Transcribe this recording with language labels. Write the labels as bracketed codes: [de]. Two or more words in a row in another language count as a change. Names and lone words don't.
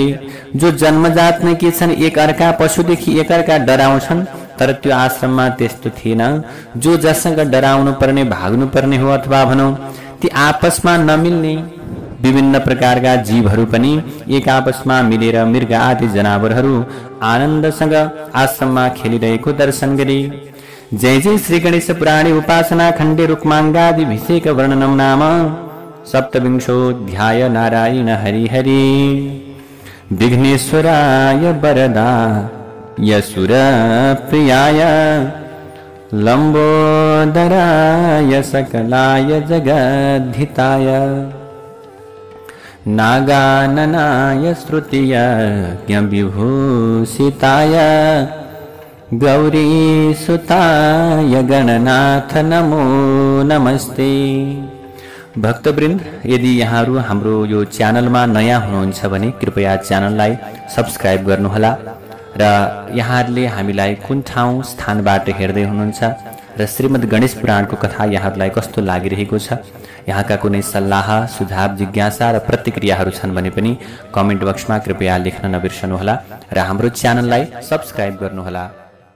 [ne] जो जन्मजात नै के छन् एक अर्का पशुदेखि एक अर्का डराउँछन्, तर त्यो आश्रममा त्यस्तो थिएन। जो जसँग डराउनु पर्ने भाग्नु पर्ने हो अथवा भनौं ती आपसमा नमिल्ने विभिन्न प्रकारका जीवहरू पनि एक आपसमा मिलेर मृग आदि जनावरहरू आनन्दसँग आश्रममा खेलिरहेको दर्शन गरे। [sa] जय जय श्री गणेश पुराणे उपासना खण्डे रुक्माङ्गादिभिषेक वर्णनम नाम सप्तविंशोऽध्याय। नारायण हरि हरि। विघ्नेश्वराय वरदाय सुरप्रियाय लंबोदराय सकलाय जगद्धिताय नागाननाय श्रुतियज्ञविभूषिताय गौरीसुताय गणनाथ नमो नमस्ते। [ne] भक्तवृन्द, यदि यहाँहरू हाम्रो यो च्यानलमा नयाँ हुनुहुन्छ भने कृपया च्यानललाई सब्स्क्राइब गर्नुहोला र यहाँहरूले हामीलाई कुन ठाउँ स्थानबाट हेर्दै हुनुहुन्छ र श्रीमद् गणेश पुराणको कथा यहाँहरूलाई कस्तो लागिरहेको छ, यहाँका कुनै सल्लाह सुझाव जिज्ञासा र प्रतिक्रियाहरू छन् भने पनि [en] comment boxमा [ne] कृपया लेख्न नबिर्सनुहोला र हाम्रो च्यानललाई सब्स्क्राइब गर्नुहोला।